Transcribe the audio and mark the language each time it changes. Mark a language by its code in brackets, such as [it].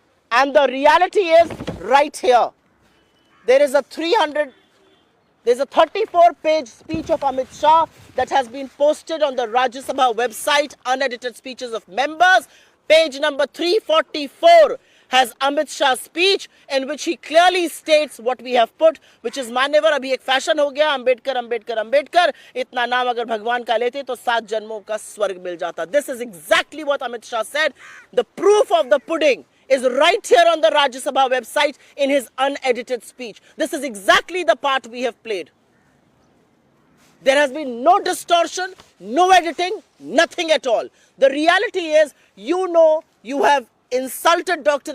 [en] And the reality is right here. There is a 34-page speech of Amit Shah that has been posted on the Rajya Sabha website, unedited speeches of members. Page number 344 has Amit Shah's speech in which he clearly states what we have put, which is मान्यवर। [hi] अभी एक fashion हो गया, अंबेडकर अंबेडकर अंबेडकर, इतना नाम अगर भगवान का लेते तो 7 जन्मों का स्वर्ग मिल जाता। [en] This is exactly what Amit Shah said. The proof of the pudding is right here on the Rajya Sabha website in his unedited speech. This is exactly the part we have played. There has been no distortion, no editing, nothing at all. The reality is, you know you have insulted Dr.